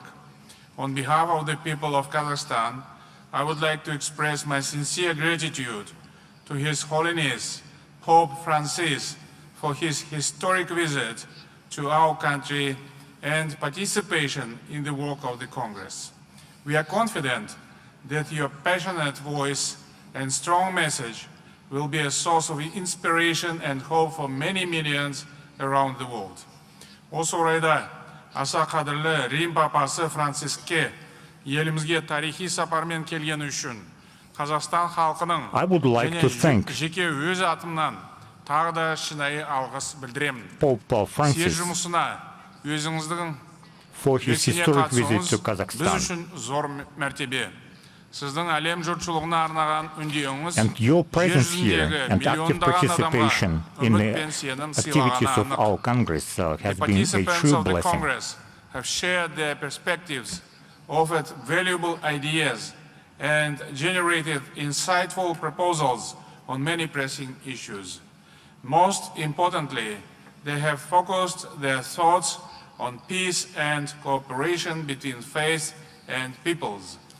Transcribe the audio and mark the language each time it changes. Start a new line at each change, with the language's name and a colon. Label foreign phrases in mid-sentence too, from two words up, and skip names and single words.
English: On behalf of the people of Kazakhstan, I would like to express my sincere gratitude to His Holiness Pope Francis for his historic visit to our country and participation in the work of the Congress. We are confident that your passionate voice and strong message will be a source of inspiration and hope for many millions around the world.
Kazakh: Осы орайда аса қадірлі Рим папасы Франциске елімізге тарихи сапармен келгені үшін Қазақстан халқының және жеке өз атымнан тағы да шынайы алғыс білдіремін. Съезд жұмысына өзіңіздің
English: for his historic visit to Kazakhstan.
Kazakh: Біз үшін зор мәртебе. Сіздің әлем жұртшылығына арнаған үндеуіңіз
English: And your presence here
Kazakh: жүзіндегі
English: and active
Kazakh: миллиондаған
English: participation
Kazakh: адамға
English: in
Kazakh: үміт
English: the
Kazakh: пен сенім
English: activities
Kazakh: сыйлағаны
English: of
Kazakh: анық.
English: our Congress has The been a participants true of the blessing. Congress have shared their perspectives, offered valuable ideas, and generated insightful proposals on many pressing issues. Most importantly, they have focused their thoughts on peace and cooperation between faiths and peoples.